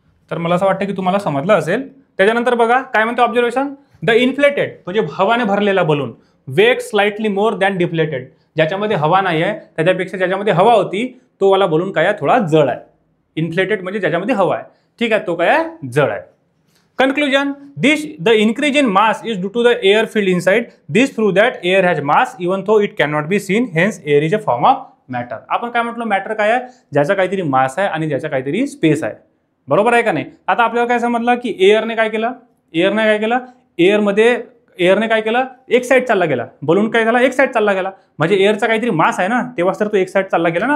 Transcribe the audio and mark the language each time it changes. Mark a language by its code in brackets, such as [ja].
[mr] तर मला असं वाटतं की तुम्हाला समजलं असेल. त्याच्यानंतर बघा काय म्हणतो ऑब्झर्वेशन, [en] the inflated [mr] म्हणजे हवाने भरलेला बलून वेग [en] Slightly more than deflated. [mr] ज्याच्यामध्ये हवा नाही आहे त्याच्यापेक्षा ज्याच्यामध्ये हवा होती तो वाला बलून काय आहे, थोडा जड आहे. इन्फ्लेटेड म्हणजे ज्याच्यामध्ये हवा आहे, ठीक आहे, तो काय आहे, जड आहे. [en] Conclusion, the increase in mass is due to the air filled inside. This proves that air has mass even though it cannot be seen. Hence, air is a form of matter. [mr] आपण काय म्हटलं, matter काय आहे, ज्याचा काहीतरी मास आहे आणि ज्याचा काहीतरी स्पेस आहे. बरोबर आहे का नाही? आता आपल्याला काय समजलं की एअरने काय केलं, एअरने काय केलं, एक साईड चालला गेला. बलून काय झाला, एक साईड चालला गेला. म्हणजे एअरचा काहीतरी मास आहे ना, तेव्हाच तर तो एक साईड चालला गेला ना.